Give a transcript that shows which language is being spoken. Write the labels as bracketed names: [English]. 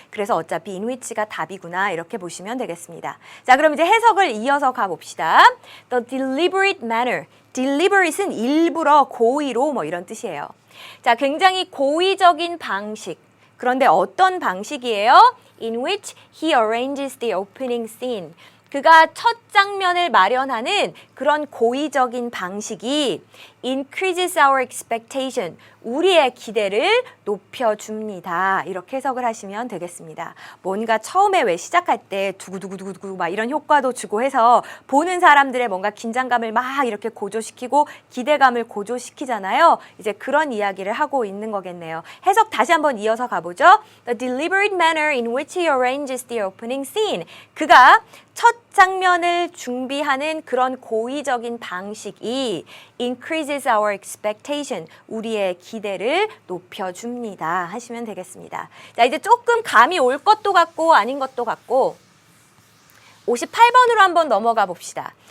[Korean] 그래서 어차피 in which가 답이구나. 이렇게 보시면 되겠습니다. 자, 그럼 이제 해석을 이어서 가봅시다. [English] The deliberate manner. [Korean] deliberate은 일부러, 고의로 뭐 이런 뜻이에요. 자, 굉장히 고의적인 방식. 그런데 어떤 방식이에요? [English] In which he arranges the opening scene. [Korean] 그가 첫 장면을 마련하는 그런 고의적인 방식이 [English] increases our expectation. [Korean] 우리의 기대를 높여줍니다. 이렇게 해석을 하시면 되겠습니다. 뭔가 처음에 왜 시작할 때 두구두구두구두구 막 이런 효과도 주고 해서 보는 사람들의 뭔가 긴장감을 막 이렇게 고조시키고 기대감을 고조시키잖아요. 이제 그런 이야기를 하고 있는 거겠네요. 해석 다시 한번 이어서 가보죠. [English] The deliberate manner in which he arranges the opening scene. [Korean] 그가 첫 장면을 준비하는 그런 고의적인 방식이 [English] increases our expectation. [Korean] 우리의 기대를 높여줍니다. 하시면 되겠습니다. 자, 이제 조금 감이 올 것도 같고 아닌 것도 같고 58번으로 한번 넘어가 봅시다.